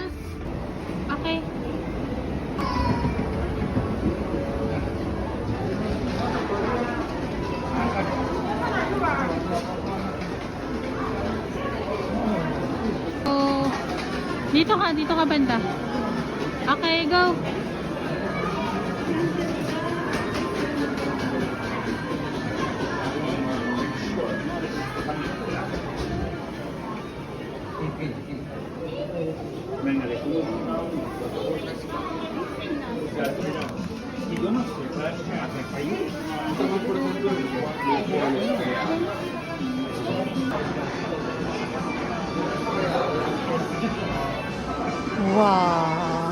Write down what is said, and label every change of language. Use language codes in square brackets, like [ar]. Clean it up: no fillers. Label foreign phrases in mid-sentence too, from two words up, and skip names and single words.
[tl] Okay. Oh, dito ka banda. [en] Okay, go. [es] Venga, de culo. ¿Y cómo se puede hacer país? Wow.